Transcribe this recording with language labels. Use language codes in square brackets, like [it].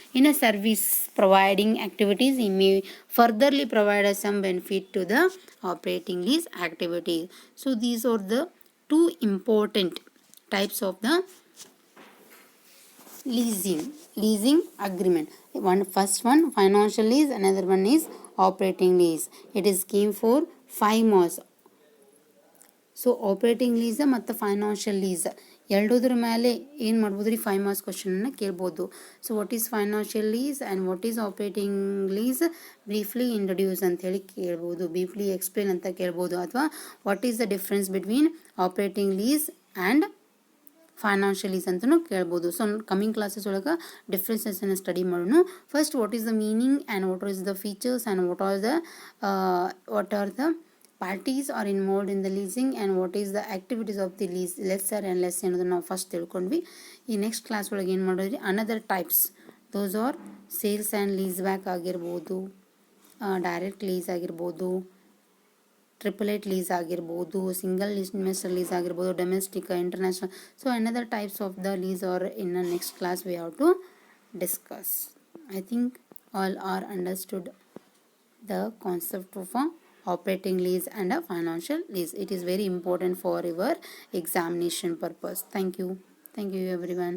[en] In a service providing activities, he may furtherly provide some benefit to the operating lease activities. So these are the two important types of the leasing agreement. First one financial lease, another one is operating lease. It is scheme for 5 months. [kn] So operating lease ಮತ್ತು financial lease ಎರಡೂದ್ರ ಮೇಲೆ ಏನು ಮಾಡ್ಬೋದು ರೀ, 5 marks ಕ್ವಶನನ್ನು ಕೇಳ್ಬೋದು. [en] so what is financial lease and what is operating lease, briefly introduce [kn] ಅಂತೇಳಿ ಕೇಳ್ಬೋದು, [en] briefly explain [kn] ಅಂತ ಕೇಳ್ಬೋದು, ಅಥವಾ [en] what is the difference between operating lease and financial lease [kn] ಅಂತಲೂ ಕೇಳ್ಬೋದು. [en] so coming classes [kn] ಒಳಗೆ ಡಿಫ್ರೆನ್ಸಸ್ಸನ್ನು ಸ್ಟಡಿ ಮಾಡೋಣ. [en] first what is the meaning and what is the features and what are the parties are involved in the leasing and what is the activities of the lessor and lessee [kn] ಅನ್ನೋದನ್ನು ನಾವು first ತಿಳ್ಕೊಂಡ್ವಿ. ಈ next class ಒಳಗೆ ಏನು ಮಾಡೋದ್ರಿ, [en] another types, those are sales and lease back [kn] ಆಗಿರ್ಬೋದು, direct lease ಆಗಿರ್ಬೋದು, ಟ್ರಿಪಲೇಟ್ lease ಆಗಿರ್ಬೋದು, ಸಿಂಗಲ್ ಇನ್ವೆಸ್ಟರ್ ಲೀಸ್ ಆಗಿರ್ಬೋದು, domestic, international. [en] So another types of the lease are in the next class we have to discuss. I think all are understood the concept of a operating lease and a financial lease. It is very important for your examination purpose. Thank you everyone.